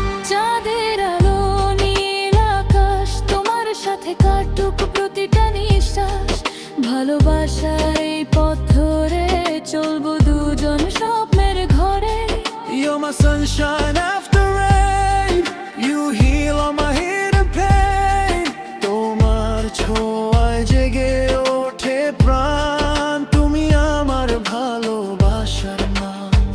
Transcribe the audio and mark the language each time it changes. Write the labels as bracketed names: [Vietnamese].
[Bangla] চাঁদের আলো, নীল আকাশ, তোমার সাথে কাটুক প্রতিটা নিঃশ্বাস। ভালোবাসার এই পথ ধরে চলবো দুজন স্বপ্নের ঘরে। [English] You're my sunshine after rain, you heal all my hidden pain. [Bangla] তোমার ছোঁয়ায় জেগে ওঠে প্রাণ, তুমি আমার ভালোবাসার নাম।